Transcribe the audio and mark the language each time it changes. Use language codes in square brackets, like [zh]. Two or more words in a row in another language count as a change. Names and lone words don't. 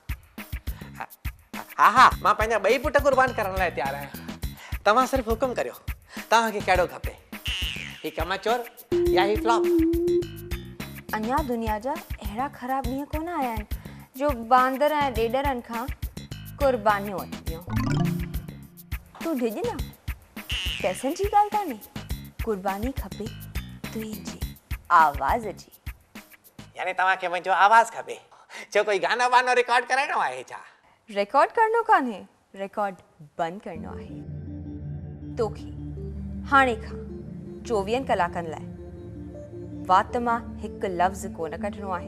[sd] हा हा, मां पंहिंजा 2 पुट कुर्बान करण लाइ तयारु आहियां। तव्हां सिर्फ़ु हुकुम करियो, तव्हांखे कहिड़ो खपे? ही कमचोर या ही फ्लॉप? अञा दुनिया जा अहिड़ा ख़राब ॾींहं कोन आया आहिनि जो बांदर ऐं ॾेडरनि खां कुर्बानियों अथियूं। तू डिज ना पैसनि जी ॻाल्हि कान्हे, कुर्बानी खपे तुंहिंजी आवाज़ जी। यानी तव्हांखे मुंहिंजो आवाज़ खपे, जो कोई गानो वानो रिकॉर्ड कराइणो आहे छा? रिकॉर्ड करणो कान्हे, रिकॉर्ड बंदि करणो आहे। तोखे हाणे खां 24 कलाकनि लाइ वात मां हिकु लफ़्ज़ कोन कढणो आहे।